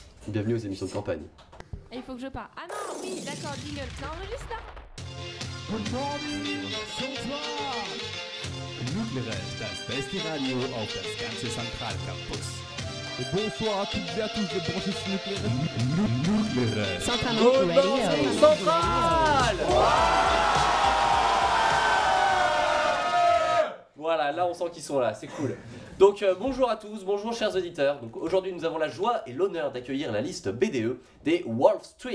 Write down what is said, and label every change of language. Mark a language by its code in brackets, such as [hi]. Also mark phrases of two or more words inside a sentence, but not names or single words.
[fr] Bienvenue aux émissions de campagne. Et il faut que je parle. Ah non, oui, d'accord, jingle. Ça enregistre là? [en] Good morning, Central! [de] Nucleares, das beste Radio auf das ganze Zentralcampus. [fr] Et bonsoir à toutes et à tous de brancher sur Nucleares. Nucleares. Central Radio. Central. Voilà, là on sent qu'ils sont là, c'est cool. Donc bonjour à tous, bonjour chers auditeurs. Donc aujourd'hui nous avons la joie et l'honneur d'accueillir la liste BDE des Wall Street.